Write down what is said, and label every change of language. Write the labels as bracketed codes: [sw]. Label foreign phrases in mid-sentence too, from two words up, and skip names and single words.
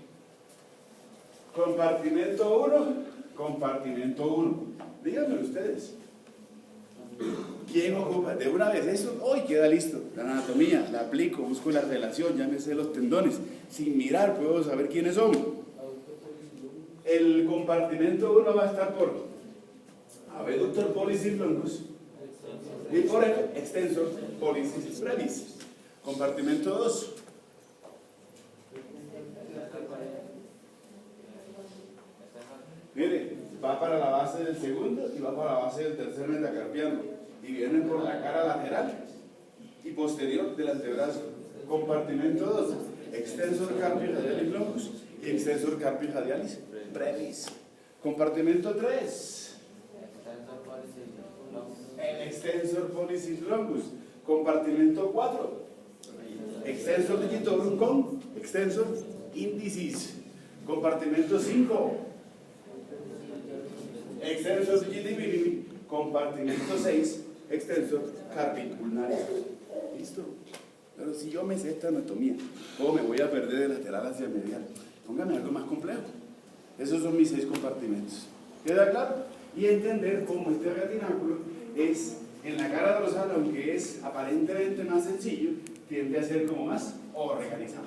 [es] Compartimento 1. Díganme ustedes. ¿Quién ocupa? De una vez eso, hoy queda listo. La anatomía, la aplico, busco la relación, ya me sé los tendones. Sin mirar puedo saber quiénes son. El compartimento 1 va a estar por [la] abductor pollicis longus [es] y por el [la] extensor pollicis brevis. [es] Compartimento 2. Mire, va para la base del segundo y va para la base del tercer metacarpiano y vienen por la cara lateral y posterior del antebrazo. Compartimento 2, [la] extensor carpi radialis longus y extensor carpi radialis brevis. Compartimento 3, el extensor pollicis longus. Compartimento 4, extensor digitorum con extensor indicis. Compartimento 5, extensor digitivinim. Compartimento 6, extensor carpi ulnaris. [es] ¿Listo? Pero si yo me sé esta anatomía, ¿cómo me voy a perder de lateral hacia medial? Póngame algo más complejo. Esos son mis 6 compartimentos. ¿Queda claro? Y entender cómo este retináculo es, en la cara dorsal, aunque es aparentemente más sencillo, tiende a ser como más organizado.